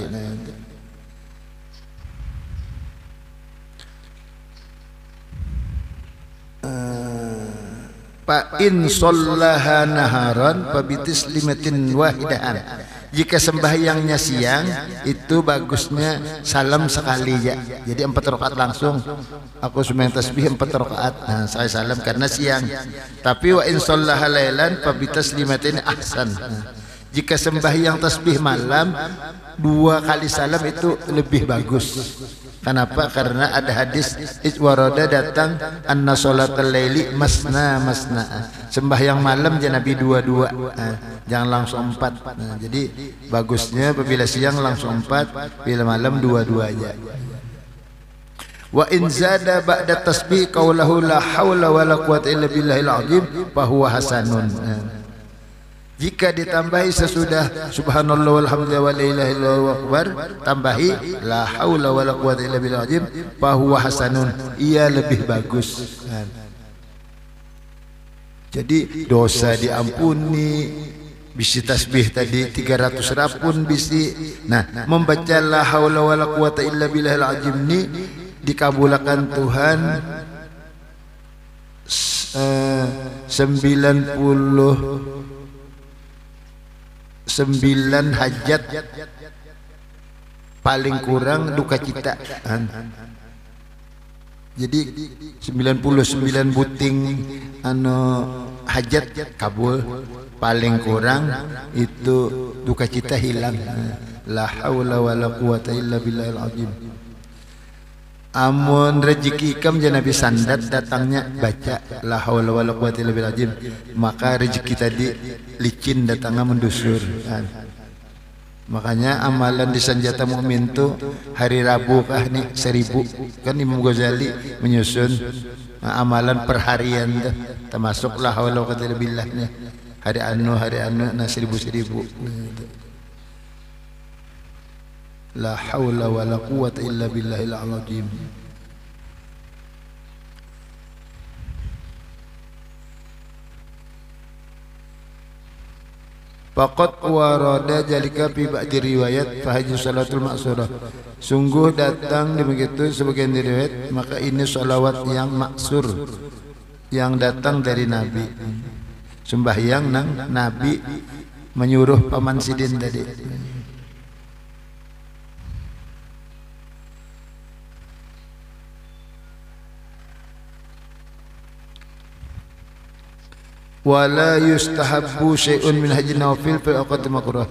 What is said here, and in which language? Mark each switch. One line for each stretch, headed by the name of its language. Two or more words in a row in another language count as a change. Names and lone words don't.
Arabic: Nah, Pak إن صلاها نهارا فبتسليمة واحدة.
Banjar: Jika sembahyangnya siang itu bagusnya salam sekali ya. Jadi 4 rakaat langsung. Aku sembahyang tasbih 4 rakaat. Nah, saya salam karena siang.
Arabic: Tapi وإن صلاها ليلا فبتسليمتين أحسن.
Banjar: Jika sembahyang tasbih malam 2 kali salam itu lebih bagus. Kenapa? Karena ada hadis warada datang
Arabic: أن صلاة الليل مثنى مثنى.
Banjar: Sembahyang malam jangan Nabi 2-2. Jangan langsung 4. Jadi bagusnya apabila siang langsung 4, bila malam 2-2 aja.
Arabic: وإن زاد بعد التسبيح قوله لا حول ولا قوة إلا بالله العظيم فهو حسن.
Banjar: Jika ditambahi sesudah
Arabic: سبحان الله والحمد لله ولا إله إلا الله أكبر,
Banjar: tambahi
Arabic: لا حول ولا قوة إلا بالله العظيم فهو حسن,
Banjar: ia lebih bagus. Jadi dosa diampuni, bisi tasbih tadi 300 rapun bisi. Nah, membaca
Arabic: لا حول ولا قوة إلا بالله العظيم
Banjar: ini dikabulkan Tuhan 99 hajat, paling kurang duka cita. Jadi 99 buting hajat kabul, paling kurang itu duka cita hilang.
Arabic: لا حول ولا قوة إلا بالله العظيم.
Banjar: Amun rezeki ikam jangan Nabi sandat datangnya baca
Arabic: لا حول ولا قوة إلا بالله العظيم,
Banjar: maka rezeki tadi licin datangnya mendusur. Makanya amalan di Sanjata Mukmin tu hari Rabu kah nih 1000 kan Imam Ghazali menyusun amalan perharian tu, termasuk
Arabic: لا حول ولا قوة إلا بالله
Banjar: hari anu nah 1000.
Arabic: لا حول ولا قوة إلا بالله العظيم. فقد ورد ذلك في بعض الرواية فهذه الصلاة المأثورة.
Banjar: Sungguh datang begitu sebagian riwayat, maka ini salawat yang maksur yang datang dari Nabi. Sembahyang nang Nabi menyuruh paman Sidin tadi.
Arabic: ولا يستحب شيء من هذه النوافل في الأوقات المكروهة.